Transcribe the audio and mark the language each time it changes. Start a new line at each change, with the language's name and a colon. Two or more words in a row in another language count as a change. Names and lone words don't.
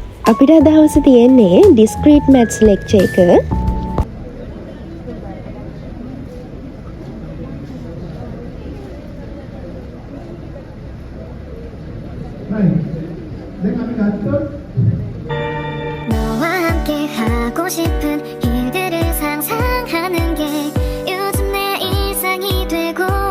Sinhala: අපිට අද හවසේ තියෙන්නේ
English: discrete maths lecture
Sinhala: එක.
Korean: 너와 함께 하고 싶은 일들을 상상하는 게 요즘 내 일상이 되고